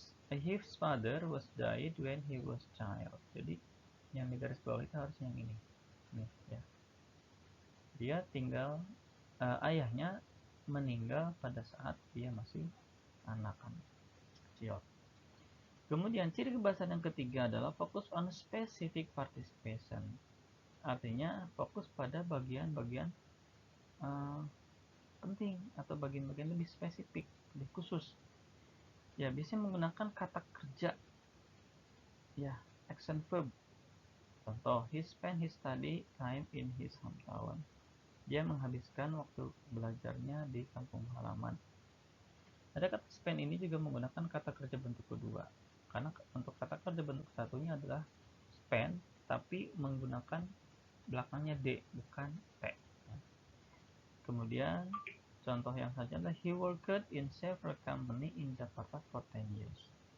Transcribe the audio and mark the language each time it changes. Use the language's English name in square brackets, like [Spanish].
[English] His father was died when he was child. [Indonesian] Jadi yang di garis bawah itu harus yang ini. Nih, ya. Dia tinggal ayahnya meninggal pada saat dia masih anak-anak kecil. Kemudian ciri kebahasaan yang ketiga adalah fokus [English] on specific participation. [Indonesian] Artinya fokus pada bagian-bagian penting atau bagian-bagian lebih spesifik, lebih khusus. Ya, biasanya menggunakan kata kerja. Ya, action verb. [English] Contoh, he spent his study time in his hometown. [Indonesian] Dia menghabiskan waktu belajarnya di kampung halaman. Ada kata spend ini juga menggunakan kata kerja bentuk kedua. Karena untuk kata kerja bentuk satunya adalah spend, tapi menggunakan belakangnya D, bukan T. Kemudian, contoh yang saja adalah [English] he worked in several company in Jakarta for 10 years.